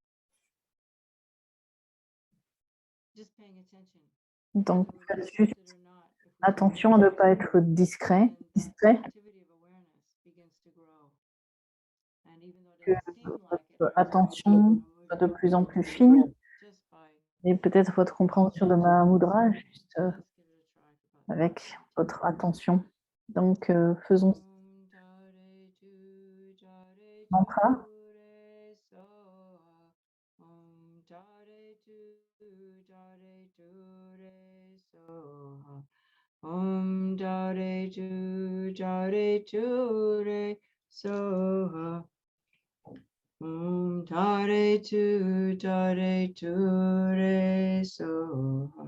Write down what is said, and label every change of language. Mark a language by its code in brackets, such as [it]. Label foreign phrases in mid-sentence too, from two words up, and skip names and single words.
[fr] Donc, faites juste attention à ne pas être distrait, que votre attention soit de plus en plus fine, et peut-être votre compréhension de ma mudra, juste avec votre attention. Donc, faisons mantra. [sa] Om Jare Ju Jare Ju Re Soha. Om Jare Ju Jare Ju Re Soha.